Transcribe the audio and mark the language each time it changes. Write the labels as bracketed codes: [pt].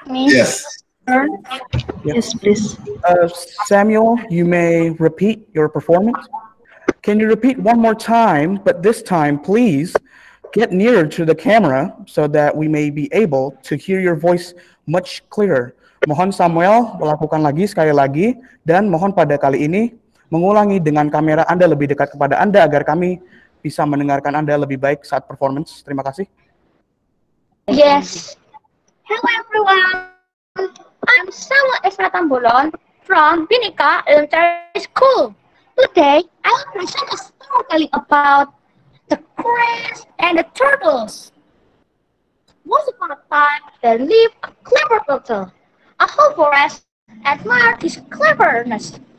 [en] Yes. Yes, please. Samuel, you may repeat your performance. Can you repeat one more time, but this time, please get nearer to the camera so that we may be able to hear your voice much clearer. [id] Mohon Samuel melakukan lagi sekali lagi, dan mohon pada kali ini mengulangi dengan kamera Anda lebih dekat kepada Anda agar kami bisa mendengarkan Anda lebih baik saat performance. Terima kasih. [en] Yes. Hello everyone. I'm Samuel Esratambolon from Binika Elementary School. Today, I will present a story telling about the cranes and the turtles. Once upon a time, there lived a clever turtle. A whole forest admired his cleverness.